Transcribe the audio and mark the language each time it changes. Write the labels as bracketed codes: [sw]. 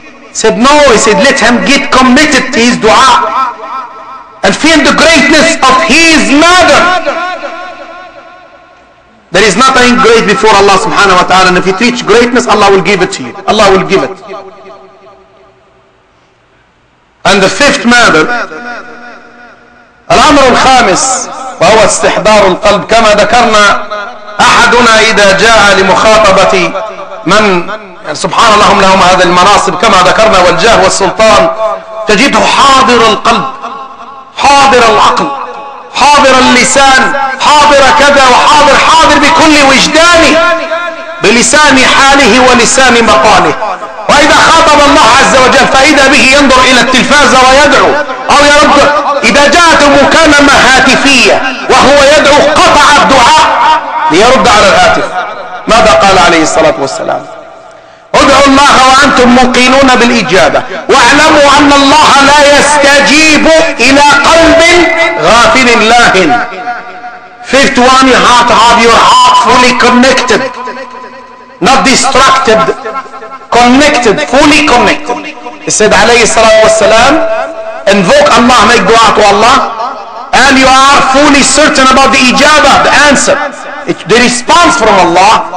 [en] He said no, he said let him get committed to his dua and feel the greatness of his matter. There is nothing great before Allah subhanahu wa ta'ala, and if you reach greatness, Allah will give it to you. Allah will give it. And the fifth matter, [ar] الأمر الخامس، وهو استحضار القلب. كما ذكرنا، أحدنا إذا جاء لمخاطبة من سبحان الله هم لهم هذه المناصب كما ذكرنا والجاه والسلطان، تجده حاضر القلب، حاضر العقل، حاضر اللسان، حاضر كذا وحاضر، حاضر بكل وجدانه، بلسان حاله ولسان مقاله. وإذا خاطب الله عز وجل فإذا به ينظر إلى التلفاز ويدعو أو يرد. إذا جاءت مكالمة هاتفية وهو يدعو قطع الدعاء ليرد على الهاتف. ماذا قال عليه الصلاة والسلام؟ ادعوا الله وأنتم موقنون بالإجابة، واعلموا أن الله لا يستجيب إلى قلب غافل لاهٍ. [en] Fifth one, you have to have your heart fully connected, not distracted, connected, fully connected. He said alayhi salatu wassalam, invoke Allah, make dua to Allah, and you are fully certain about the ijabah, the answer, the response from Allah.